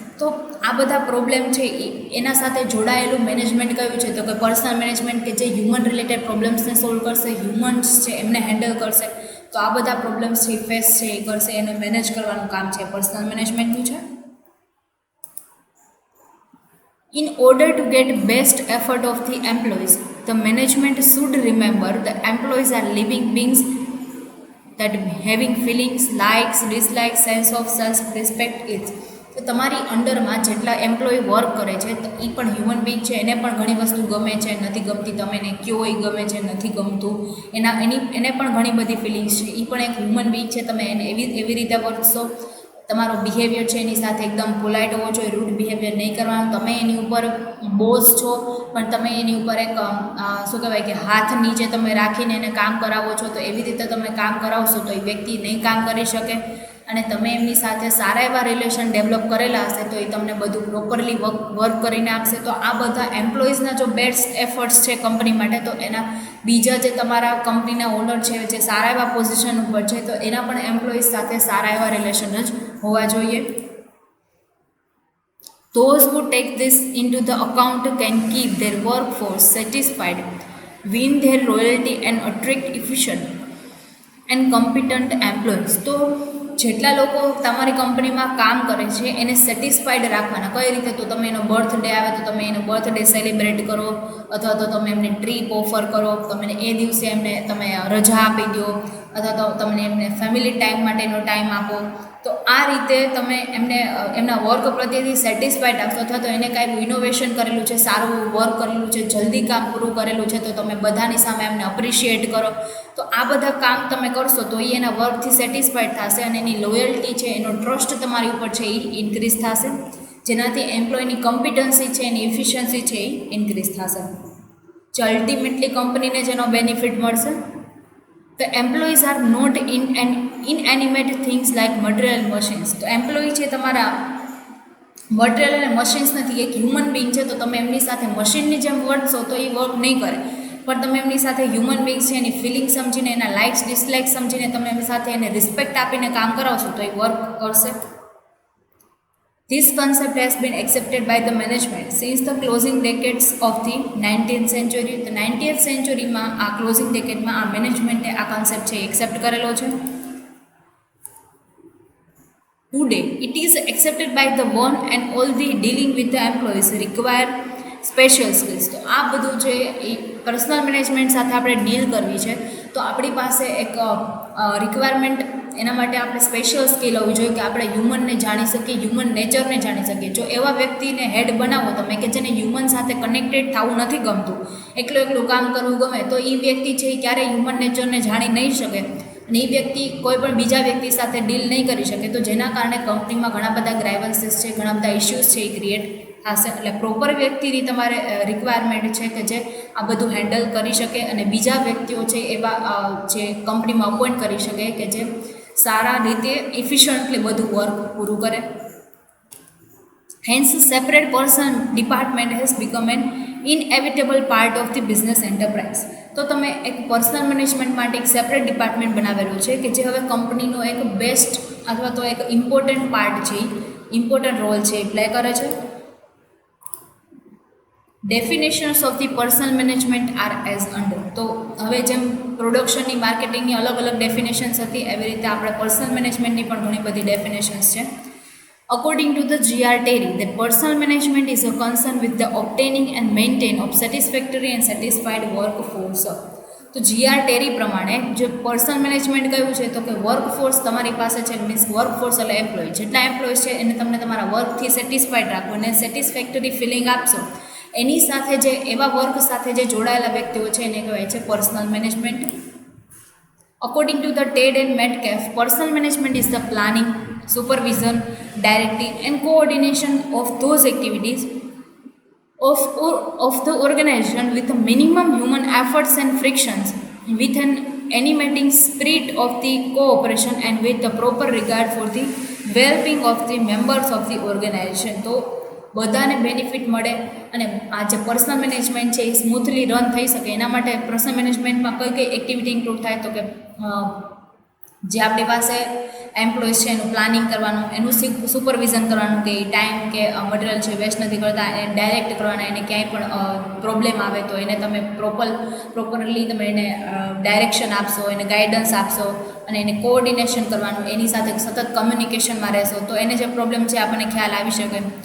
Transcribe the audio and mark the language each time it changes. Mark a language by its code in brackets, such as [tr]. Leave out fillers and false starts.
[gu] તો આ બધા પ્રોબ્લેમ છે એના સાથે જોડાયેલું મેનેજમેન્ટ કયું છે? તો કે પર્સનલ મેનેજમેન્ટ કે જે હ્યુમન રિલેટેડ પ્રોબ્લેમ્સને સોલ્વ કરશે, હ્યુમન્સ છે એમને હેન્ડલ કરશે. તો આ બધા પ્રોબ્લેમ્સ છે ફેસ છે એ કરશે, એને મેનેજ કરવાનું કામ છે પર્સનલ મેનેજમેન્ટનું છે. [en] In order to get best effort of the employees, the management should remember the employees are living beings that having feelings, likes, dislikes, sense of self-respect is. [gu] તો તમારી અંડરમાં જેટલા એમ્પ્લોય વર્ક કરે છે તો એ પણ હ્યુમન બીંગ છે, એને પણ ઘણી વસ્તુ ગમે છે, નથી ગમતી, તમે એને કયો એ ગમે છે, નથી ગમતું, એને પણ ઘણી બધી ફિલિંગ્સ છે, એ પણ એક હ્યુમન બીંગ છે. તમે એને એવી રીતે વર્તશો, તમારો બિહેવિયર છે એની સાથે એકદમ પોલાઇટ હોવો જોઈએ, રૂડ બિહેવિયર નહીં કરવાનું. તમે એની ઉપર બોસ છો પણ તમે એની ઉપર એક શું કહેવાય કે હાથ નીચે તમે રાખીને એને કામ કરાવો છો, તો એવી રીતે તમે કામ કરાવશો તો એ વ્યક્તિ નહીં કામ કરી શકે. અને તમે એમની સાથે સારા એવા રિલેશન ડેવલપ કરેલા હશે તો એ તમને બધું પ્રોપરલી વર્ક કરીને આપશે. તો આ બધા એમ્પ્લોઈઝના જો બેસ્ટ એફર્ટ્સ છે કંપની માટે, તો એના બીજા જે તમારા કંપનીના ઓનર છે જે સારા એવા પોઝિશન ઉપર છે તો એના પણ એમ્પ્લોઈઝ સાથે સારા એવા રિલેશન જ હોવા જોઈએ. [en] Those who take this into the account can keep their workforce satisfied, win their loyalty and attract efficient and competent employees. [gu] તો જેટલા લોકો તમારી કંપનીમાં કામ કરે છે એને સેટિસ્ફાઈડ રાખવાના. કઈ રીતે? તો તમે એનો બર્થડે આવે તો તમે એનો બર્થડે સેલિબ્રેટ કરો, અથવા તો તમે એમને ટ્રીપ ઓફર કરો, તમે એ દિવસે એમને તમે રજા આપી દો, અથવા તો તમને એમને ફેમિલી ટાઈમ માટેનો ટાઈમ આપો. તો આ રીતે તમે એમને એમના વર્ક પ્રત્યેથી સેટિસ્ફાઈડ રાખશો, અથવા તો એને કાંઈ ઇનોવેશન કરેલું છે, સારું વર્ક કરેલું છે, જલ્દી કામ પૂરું કરેલું છે તો તમે બધાની સામે એમને અપ્રિશિએટ કરો. તો આ બધા કામ તમે કરશો તો એ એના વર્કથી સેટિસ્ફાઈડ થશે અને એની લોયલ્ટી છે, એનો ટ્રસ્ટ તમારી ઉપર છે એ ઇન્ક્રીઝ થશે, જેનાથી એમ્પ્લોયની કોમ્પિટન્સી છે, એની એફિશિયન્સી છે એ ઇન્ક્રીઝ થશે. જે અલ્ટિમેટલી કંપનીને જેનો બેનિફિટ મળશે. [en] The employees are not inanimate things like material machines. [gu] તો એમ્પ્લોય છે તમારા મટીરિયલ અને મશીન્સ નથી, એક હ્યુમન બિંગ છે. તો તમે એમની સાથે મશીનની જેમ વર્તશો તો એ વર્ક નહીં કરે, પણ તમે એમની સાથે હ્યુમન બિંગ્સ છે, એની ફિલિંગ સમજીને, એના લાઇક્સ ડિસલાઇક્સ સમજીને તમે એમની સાથે એને રિસ્પેક્ટ આપીને કામ કરાવશો તો એ વર્ક કરશે. [en] This concept has been accepted by the management since the closing decades of the 19th century. The 19th century [gu] માં આ ક્લોઝિંગ ડેકેડમાં આ મેનેજમેન્ટે આ કોન્સેપ્ટ છે એક્સેપ્ટ કરેલો છે. [en] Today, it is accepted by the one and all the dealing with the employees require special skills. [gu] તો આ બધું જે પર્સનલ મેનેજમેન્ટ સાથે આપણે ડીલ કરવી છે તો આપણી પાસે એક રિક્વાયરમેન્ટ, એના માટે આપણે સ્પેશિયલ સ્કિલ હોવી જોઈએ કે આપણે હ્યુમનને જાણી શકીએ, હ્યુમન નેચરને જાણી શકીએ. જો એવા વ્યક્તિને હેડ બનાવો તમે કે જેને હ્યુમન સાથે કનેક્ટેડ થવું નથી ગમતું, એકલું કામ કરવું ગમે, તો એ વ્યક્તિ છે એ ક્યારેય હ્યુમન નેચરને જાણી નહીં શકે અને એ વ્યક્તિ કોઈ પણ બીજા વ્યક્તિ સાથે ડીલ નહીં કરી શકે. તો જેના કારણે કંપનીમાં ઘણા બધા ગ્રાઇવન્સીસ છે, ઘણા બધા ઇશ્યુઝ છે એ ક્રિએટ થશે. એટલે પ્રોપર વ્યક્તિની તમારે રિક્વાયરમેન્ટ છે કે જે આ બધું હેન્ડલ કરી શકે અને બીજા વ્યક્તિઓ છે એવા જે કંપનીમાં અપોઇન્ટ કરી શકે કે જે સારા રીતે એફિશિયન્ટલી બધું વર્ક પૂરું કરે. [en] Hence, separate person department has become an inevitable part of the business enterprise. [gu] તો તમે એક પર્સનલ મેનેજમેન્ટ માટે એક સેપરેટ ડિપાર્ટમેન્ટ બનાવેલું છે કે જે હવે કંપનીનો એક બેસ્ટ અથવા તો એક ઇમ્પોર્ટન્ટ પાર્ટ છે, ઇમ્પોર્ટન્ટ રોલ છે એ પ્લે કરે છે. [en] Definitions of the personal management are as under. [gu] તો હવે જેમ પ્રોડક્શનની, માર્કેટિંગની અલગ અલગ ડેફિનેશન્સ હતી એવી રીતે આપણે પર્સનલ મેનેજમેન્ટની પણ ઘણી બધી ડેફિનેશન્સ છે. [en] According to the G.R. Terry, that personal management is a concern with the obtaining and maintain of satisfactory and satisfied workforce. [gu] તો G.R. Terry પ્રમાણે જે પર્સનલ મેનેજમેન્ટ કયું છે તો કે વર્કફોર્સ તમારી પાસે છે, મીન્સ વર્કફોર્સ એટલે એમ્પ્લોય, જેટલા એમ્પ્લોયઝ છે એને તમને તમારા વર્કથી સેટિસ્ફાઈડ રાખો અને સેટિસ્ફેક્ટરી ફિલિંગ આપશો. એની સાથે જે એવા વર્ક સાથે જે જોડાયેલા વ્યક્તિઓ છે એને કહેવાય છે personal management. [en] According to the Ted and Metcalfe, personal management is the planning, supervision, directing and coordination of those activities of the organization with a minimum human efforts and frictions, with an animating spirit of the cooperation and with the proper regard for the well-being of the members of the organization. [gu] તો બધાને benefit મળે અને આ જે personal management છે એ smoothly run થઈ શકે એના માટે પર્સનલ મેનેજમેન્ટમાં કઈ કઈ એક્ટિવિટી ઇન્ક્લુડ થાય તો કે જે આપણી પાસે એમ્પ્લોઈઝ છે એનું પ્લાનિંગ કરવાનું, એનું સુપરવિઝન કરવાનું કે ટાઈમ કે મટીરિયલ છે વેસ્ટ નથી કરતા, એને ડાયરેક્ટ કરવાના, એને ક્યાંય પણ પ્રોબ્લેમ આવે તો એને તમે પ્રોપરલી તમે એને ડાયરેક્શન આપશો, એને ગાઈડન્સ આપશો અને એને કોઓર્ડિનેશન કરવાનું, એની સાથે સતત કમ્યુનિકેશનમાં રહેશો તો એને જે પ્રોબ્લેમ છે આપણને ખ્યાલ આવી શકે.